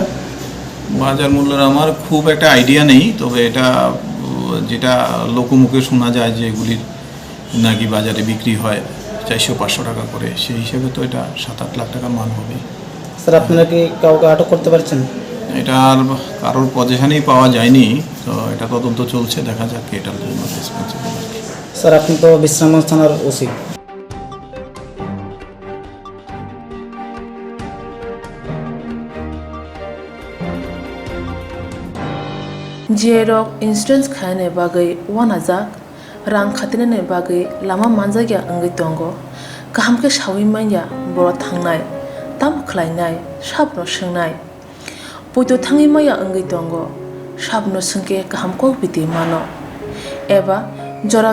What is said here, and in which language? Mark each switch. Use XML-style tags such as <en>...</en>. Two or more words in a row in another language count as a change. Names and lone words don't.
<bn>বাজার মূল্যের আমার খুব একটা আইডিয়া নেই তবে এটা যেটা লোকমুখে শোনা যায় যে এগুলির নাকি বাজারে বিক্রি হয় 400-500 টাকা করে সেই হিসেবে তো এটা 7-8 লাখ টাকার মাল হবে স্যার আপনারা কি কাউকে আটক করতে পারছেন এটা আর কারোর পজিশনেই পাওয়া যায়নি তো এটা তদন্ত চলছে দেখা যাক এটার জন্য রেসপন্সিবল স্যার আপনি তো বিশ্রামগঞ্জ থানার ওসি</bn> <trp>Jerok insurance khane bagai wanajak rang khatinane bagai lama manjagya angai tongo kaham ke shawi manya boro thangnai tam khlainai sabno swngnai poito thangi maya angai tongo sabno sungke kaham ko biti mano eba jora</trp>